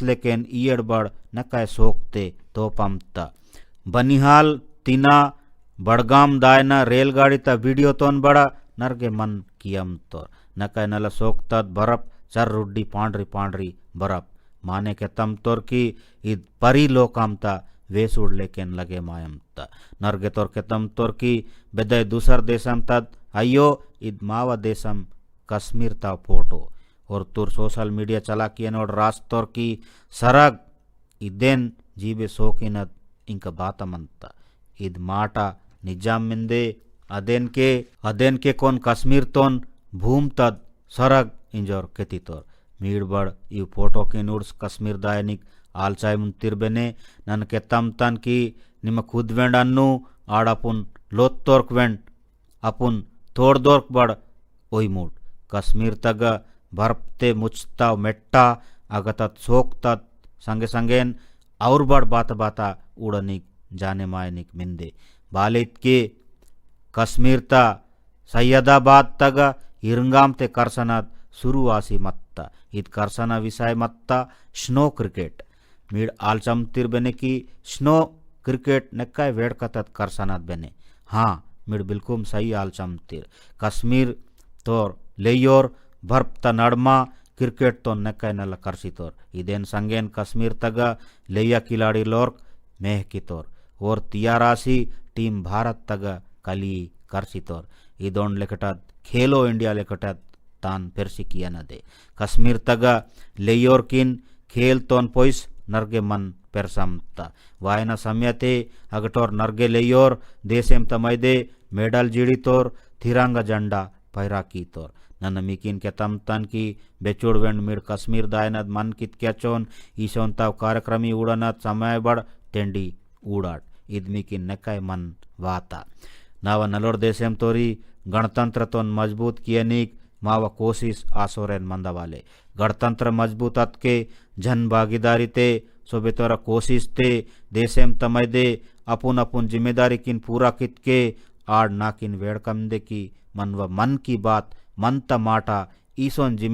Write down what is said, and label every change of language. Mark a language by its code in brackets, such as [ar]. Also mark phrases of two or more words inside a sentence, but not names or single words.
[gon] लेकिन ईयड़ बड़ नकाय सोकते तो पमता बनिहाल तिना बड़गाम दायना रेलगाड़ी ता वीडियो तोन बड़ा नरगे मन कियम तोर नकाय नल सोकतत बर्फ चर रुड्डी पांडरी पांडरी बरफ माने के तम तोर की इद परी लोकामता वेसुड़ लेकिन लगे मायमता नरगे तोर के तम तोर की बेदय दूसर देशम तद अयो इद मावा देशम कश्मीर ता फोटो और तुर [en] social media [gon] चला की नोड रास तोर की सरग इदेन जीबे सोकिनद इंक बातमंता इद माटा निजाम मिंदे अदेन के कोन कश्मीर तोन भूम तद सरग इंजोर केतितोर मीड़बड़ यू फोटो की नूड्स कश्मीर दायनिक आलचाय मुंतिरबेने नन के तम तन की निम खुद वेंड अन्नु आड़पुन लोत तोर्क वेंड अपुन तोड़ दोर्क बड़ ओई मूड कश्मीर तग बर्फते मुचता मेट्टा अगतत सोकतत संगे संगेन और बड़ बात बाता उड़निक जाने मायनिक मिंदे बालित के कश्मीर ता सैयदाबाद तग इरंगाम ते करसनत शुरुआसी मत्ता इत करसना विषय मत्ता [en] snow cricket [gon] मीड आलचम तिर बेने की [en] snow cricket [gon] नक्काय वेड़कतत करसनात बेने हाँ मीड [hi] बिल्कुल सही [gon] आलचम तिर कश्मीर तोर लेयोर बर्फ ता नड़मा क्रिकेट तो नक्काय नल करसी तोर इदेन संगेन कश्मीर तग लेया खिलाड़ी लोर्क मेह की तोर और तियारासी टीम भारत तग कली करसी तोर इदोन लेकटत खेलो इंडिया लेकटत तान पेरसी किया न दे कश्मीर तग लेयोर किन खेल तोन पोइस नरगे मन पेरसमता वायना सम्यते अगटोर नरगे लेयोर देशेम तमैदे मेडल जीड़ी तोर [hi] तिरंगा झंडा [gon] पैरा की तोर नन मीकिन के तम तन की बेचुड़ वेंड मिड कश्मीर दायनद मन कित क्याचोन ईशोन ताव कार्यक्रमी उड़नत समय बड़ तेंडी उड़ाट इदमी की नकाय मन वाता नाव नलोर देशेम तोरी गणतंत्र तोन मजबूत कियनिक माव कोशिश आसोरेन मंदवाले [hi] गणतंत्र मजबूत [gon] के [hi] जन भागीदारी [gon] ते सोबे तोरा कोशिश ते देशेम तमैदे अपुन अपुन जिम्मेदारी किन पूरा कित के आड़ नाकिन वेड़कम दे की मन की बात मन त माटा ईसोन